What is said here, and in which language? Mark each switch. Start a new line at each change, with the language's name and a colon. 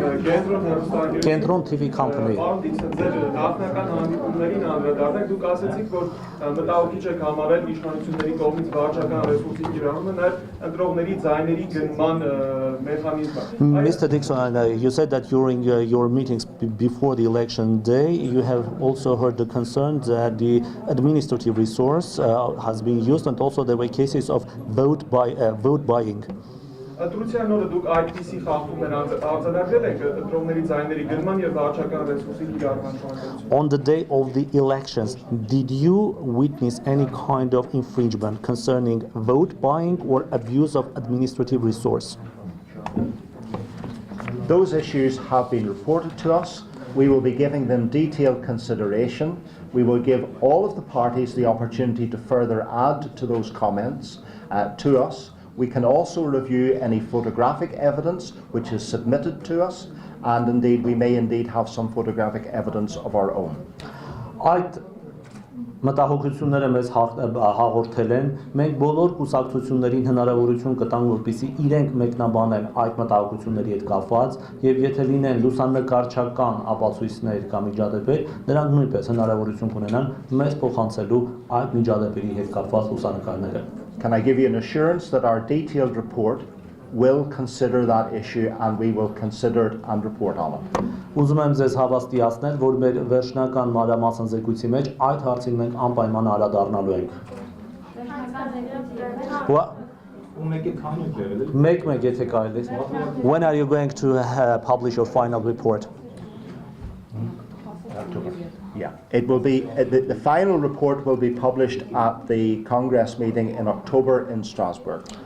English: Կենտրոն TV company.
Armenian: Պարոն Դիքսոն, ձեր նախնական հանդիպումներին անդրադառնանք, դուք ասացիք, որ մտահոգիչ եք համարել իշխանությունների կողմից վարչական ռեսուրսի կիրառումը, նաև ընտրողների ձայների գնման մեխանիզմը։
English: Mr. Dixon, you said that during your meetings before the election day, you have also heard the concern that the administrative resource has been used, and also there were cases of vote buying.
Armenian: Ընտրության օրը դուք այդպիսի խախտումներ արձանագրել եք ընտրողների ձայների գնման եւ վարչական ռեսուրսի կիրառման շրջանում։
English: On the day of the elections, did you witness any kind of infringement concerning vote buying or abuse of administrative resource? Those issues have been reported to us. We will be giving them detailed consideration. We will give all of the parties the opportunity to further add to those comments to us. We can also review any photographic evidence which is submitted to us, and indeed we may indeed have some photographic evidence of our own.
Armenian: Այդ մտահոգությունները մեզ հաղորդել են, մենք բոլոր կուսակցություններին հնարավորություն կտանք, որպեսզի իրենք մեկնաբանեն այդ մտահոգությունների հետ կապված, եւ եթե լինեն լուսանկարչական ապացույցներ կամ միջադեպեր, նրանք նույնպես հնարավորություն կունենան մեզ փոխանցելու այդ միջադեպերի հետ կապված լուսանկարները։
English: Can I give you an assurance that our detailed report will consider that issue and we will consider it and report on it?
Armenian: Ուզում եմ ձեզ հավաստիացնել, որ մեր վերջնական մանրամասն զեկույցի մեջ այդ հարցին մենք անպայման անդրադառնալու ենք։ Մեկ եթե կարելի։
English: When are you going to publish your final report? Yeah, it will be the final report will be published at the Congress meeting in October in Strasbourg.